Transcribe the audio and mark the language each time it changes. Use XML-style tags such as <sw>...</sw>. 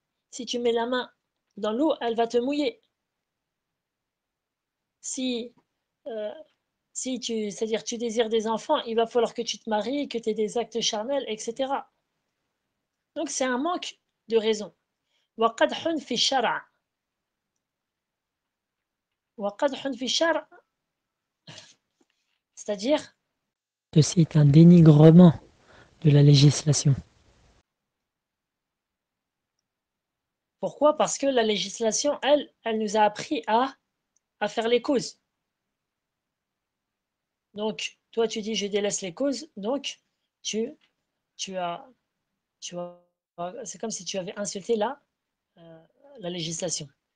<fr>Si tu mets la main dans l'eau, elle va te mouiller. Si c'est-à-dire tu désires des enfants, il va falloir que tu te maries, que tu aies des actes charnels, etc. Donc c'est un manque de raison.</fr> <ar>وقدح في الشرع وقدح في الشرع</ar> <fr>c'est-à-dire Ceci est un dénigrement de la législation. pourquoi? Parce que la législation, elle nous a appris à faire les causes. Donc, toi, tu dis, je délaisse les causes, donc tu as, c'est comme si tu avais insulté la législation.</fr>